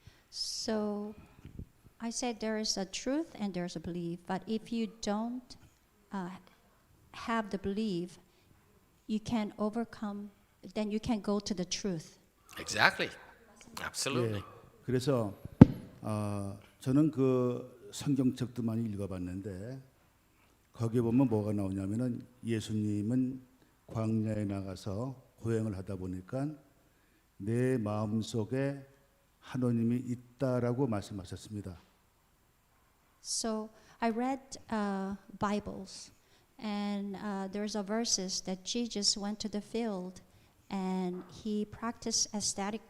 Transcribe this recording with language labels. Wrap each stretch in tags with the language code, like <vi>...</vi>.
<en>So, I said there is a truth and there's a belief, but if you don't have the belief, you can't overcome. Then you can't go to the truth. Exactly. Absolutely.</en> <ko>예, 그래서 저는 성경책도 많이 읽어봤는데 거기에 보면 뭐가 나오냐면은 예수님은 광야에 나가서 고행을 하다 보니까 내 마음속에 하나님이 있다라고 말씀하셨습니다.</ko> <en>So I read Bibles, and there's a verses that Jesus went to the field, and he practiced ecstatic.</en>